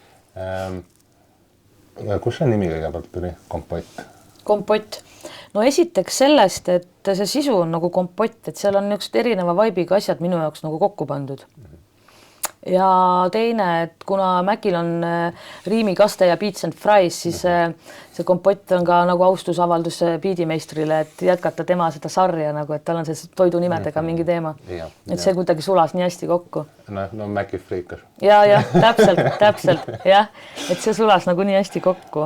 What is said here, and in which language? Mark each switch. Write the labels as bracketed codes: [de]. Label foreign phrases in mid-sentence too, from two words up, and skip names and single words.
[et] Kus see nimi kõigepealt tuli? Kompott. Esiteks sellest, et see sisu on nagu kompott, et seal on niisugused erineva vaibiga asjad minu jaoks nagu kokku pandud. Ja teine, et kuna Mäkil on riimikaste ja beats and fries, siis see kompott on ka nagu austusavaldus biidimeistrile, et jätkata tema seda sarja, nagu, et tal on see toidunimedega mingi teema. Et see kuidagi sulas nii hästi kokku. Mäki friikas. Ja, täpselt. Ja, et see sulas nagu nii hästi kokku.